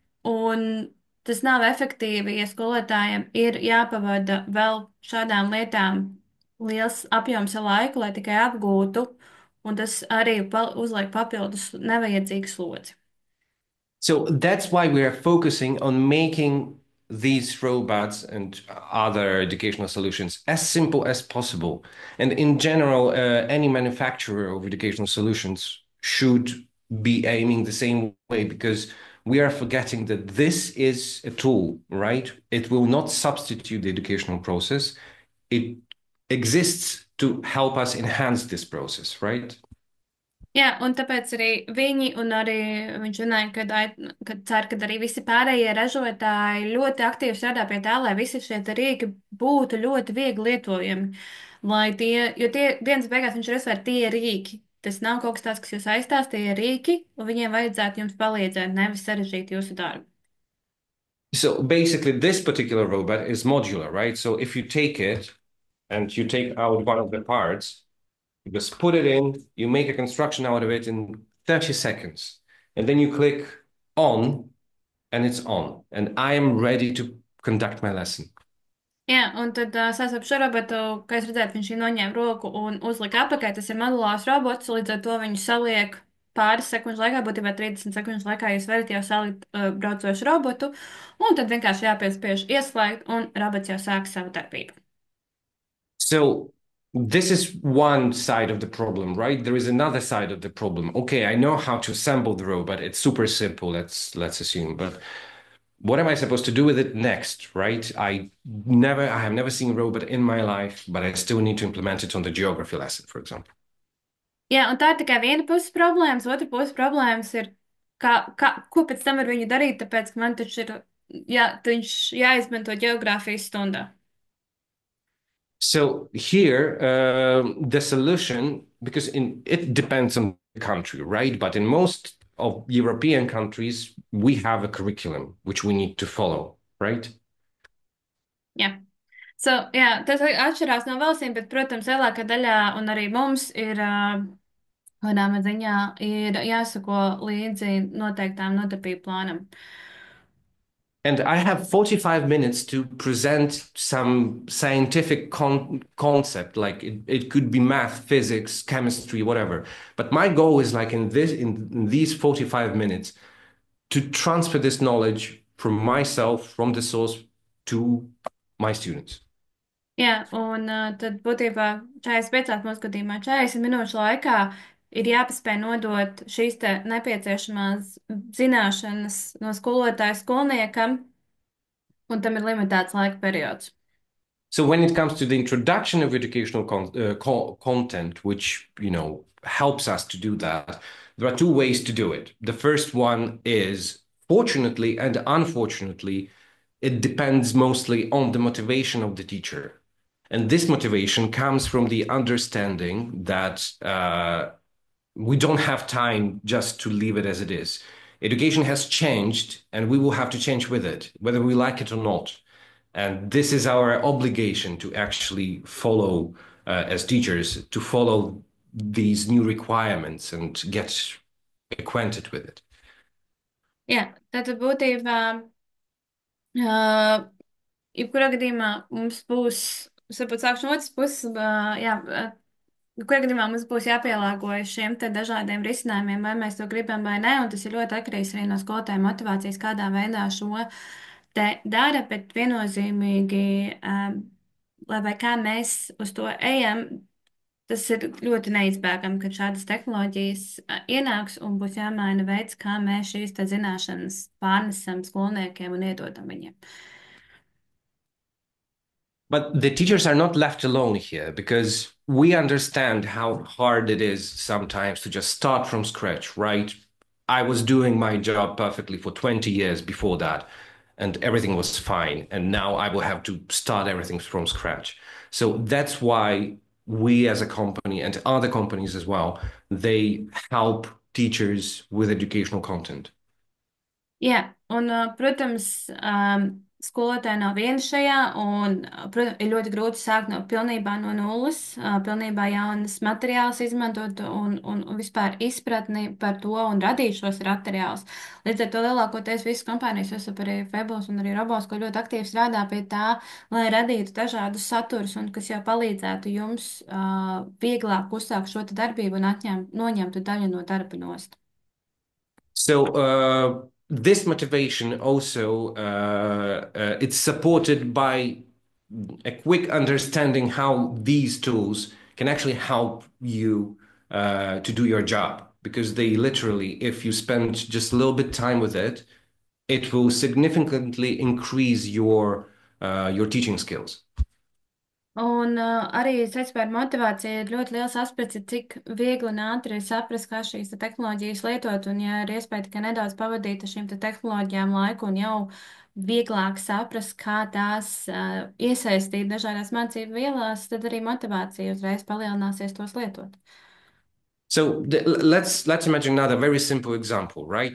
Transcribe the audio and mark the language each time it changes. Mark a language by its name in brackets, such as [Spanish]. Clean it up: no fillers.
[Latvian] Un tas nav efektīvi, ja skolotājiem ir jāpavada vēl šādām lietām liels apjoms ar laiku, lai tikai apgūtu. Un tas arī uzliek papildus nevajadzīgu slodzi. [English] So that's why we are focusing on making these robots and other educational solutions as simple as possible. And in general, any manufacturer of educational solutions should be aiming the same way because we are forgetting that this is a tool, right? It will not substitute the educational process. It exists to help us enhance this process, right? [Latvian] Jā, un tāpēc arī viņi, un arī viņš runāja, ka cer, ka arī visi pārējie ražotāji ļoti aktīvi strādā pie tā, lai visi šie te rīki būtu ļoti viegli lietojami. Jo tie dienas beigās viņš ir uzsver, tie ir rīki. Tas nav kaut kas tāds, kas jūs aizstās, tie ir rīki, un viņiem vajadzētu jums palīdzēt, nevis sarežģīt jūsu darbu. [English] So basically, this particular robot is modular, right? So if you take it and you take out one of the parts, you just put it in, you make a construction out of it in 30 seconds. And then you click on, and it's on. And I am ready to conduct my lesson. [Latvian] Jā, un tad sasauc šo robotu, kā jūs redzat, viņš ir noņēma roku un uzlika apakā. Tas ir modulārs robots, līdz ar to viņu saliek pāris sekundžu laikā, būtībā 30 sekundžu laikā jūs varat jau salikt braucošu robotu, un tad vienkārši jāpiespiež ieslēgt, un robots jau sāk savu darbību. [English] So this is one side of the problem, right? There is another side of the problem. Okay, I know how to assemble the robot. It's super simple, let's assume, but what am I supposed to do with it next, right? I have never seen a robot in my life, but I still need to implement it on the geography lesson, for example. [Latvian] Jā, un tā ir tikai viena puses problēmas, otra puses problēmas ir, ko pēc tam ar viņu darīt, tāpēc, ka man taču ir jā, viņš jāizmanto ģeogrāfijas stundā. [English] So here, the solution, because it depends on the country, right? But in most of European countries, we have a curriculum which we need to follow, right? [Latvian] Jā. So, jā, tas atšķirās no valstīm, bet, protams, lielākā daļā un arī mums ir, manā ziņā, ir jāsako līdzi noteiktām nodarbību plānam. [English] And I have 45 minutes to present some scientific concept, like it could be math, physics, chemistry, whatever. But my goal is like in these 45 minutes to transfer this knowledge from myself, from the source to my students. [Latvian] Jā, un tad būtībā 45 mūsu gadījumā 40 minūšu laikā ir jāpaspēj nodot šīs te nepieciešamās zināšanas no skolotāja skolniekam, un tam ir limitēts laika periods. [English] So when it comes to the introduction of educational content, which helps us to do that, there are two ways to do it. The first one is, fortunately and unfortunately, it depends mostly on the motivation of the teacher. And this motivation comes from the understanding that we don't have time just to leave it as it is. Education has changed, and we will have to change with it, whether we like it or not. And this is our obligation to actually follow, as teachers, to follow these new requirements and get acquainted with it. [Latvian] Jā, tātad būtībā, uh, jebkurā gadījumā mums būs, varbūt sākšu no otras puses, jā, jebkurā gadījumā mums būs jāpielāgojas šiem te dažādiem risinājumiem, vai mēs to gribam vai nē, un tas ir ļoti atkarīgs arī no skolotāja motivācijas, kādā veidā šo te dara, bet viennozīmīgi, lai vai kā mēs uz to ejam, tas ir ļoti neizbēgami, ka šādas tehnoloģijas ienāks un būs jāmaina veids, kā mēs šīs te zināšanas pārnesam skolniekiem un iedodam viņiem. [English] But the teachers are not left alone here because we understand how hard it is sometimes to just start from scratch, right? I was doing my job perfectly for 20 years before that, and everything was fine. And now I will have to start everything from scratch. So that's why we as a company and other companies as well, they help teachers with educational content. [Latvian] Jā, un, protams, skolotāji nav vieni šajā, un, protams, ir ļoti grūti sākt pilnībā no nulles, pilnībā jaunas materiālus izmantot un vispār izpratni par to un radīt šos materiālus. Līdz ar to lielākoties visas kompānijas, jo arī Fables un arī Robos, ko ļoti aktīvi strādā pie tā, lai radītu dažādus saturus un kas jau palīdzētu jums vieglāk uzsākt šo darbību un noņemtu daļu no darba nost. [English] So this motivation also it's supported by a quick understanding how these tools can actually help you to do your job because they literally, if you spend just a little bit time with it, it will significantly increase your teaching skills. [Latvian] Un arī saistībā ar motivāciju ir ļoti liels aspekts, cik viegli un ātri ir saprast, kā šīs tehnoloģijas lietot, un ja ir iespēja tikai nedaudz pavadīt ar šīm tehnoloģijām laiku un jau vieglāk saprast, kā tās iesaistīt dažādās mācību vielās, tad arī motivācija uzreiz palielināsies tos lietot. [English] So let's imagine another very simple example, right?